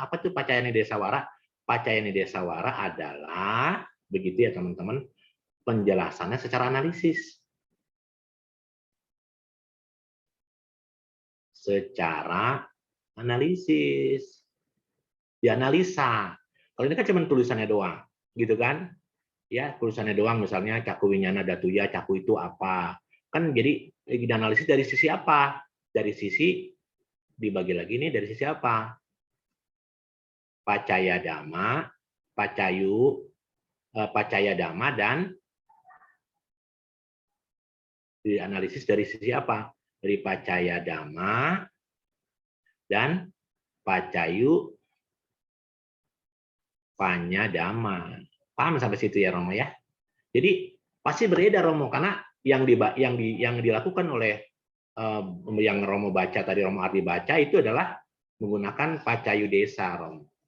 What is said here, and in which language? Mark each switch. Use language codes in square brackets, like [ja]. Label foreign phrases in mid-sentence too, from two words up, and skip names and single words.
[id] Apa tuh [pi] pacaya nidesa wara? Pacaya nidesa wara [id] adalah, begitu ya teman-teman, penjelasannya secara analisis. Secara analisis. Dianalisa. Kalau ini kan cuma tulisannya doang, gitu kan? Ya, tulisannya doang misalnya [pi] caku winyana datuya, [id] caku itu apa? Kan jadi dianalisis dari sisi apa? Dari sisi dibagi lagi nih dari sisi apa? [pi] pacaya dhamma, pacayu, pacaya dhamma, [id] dan dianalisis dari sisi apa? Dari [pi] pacaya dhamma [id] dan [pi] pacayu panyadama. [id] Paham sampai situ ya Romo ya? Jadi pasti beredar Romo, karena yang dilakukan oleh yang Romo baca tadi, Romo Ardi baca itu adalah menggunakan [pi] pacayu desa [id] Romo.